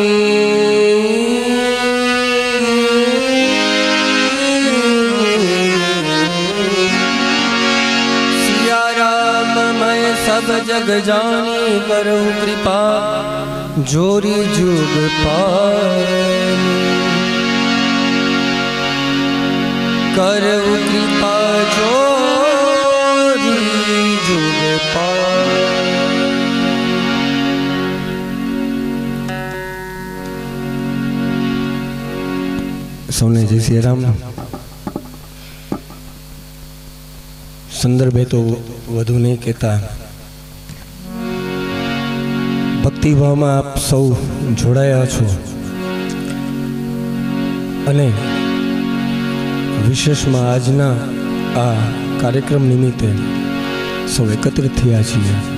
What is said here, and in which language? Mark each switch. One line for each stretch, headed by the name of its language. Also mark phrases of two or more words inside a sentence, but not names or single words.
Awadhi: सिया राम मैं सब जग जानी करूँ कृपा जोरी जुग पानी करूँ कृपा जोरी जुग पानी।
Gujarati: સૌને જય શ્રી રામ। સંદર્ભે તો વધુ નહીં કહેતા, ભક્તિભાવમાં આપ સૌ જોડાયા છો અને વિશેષમાં આજના આ કાર્યક્રમ નિમિત્તે સૌ એકત્રિત થયા છીએ।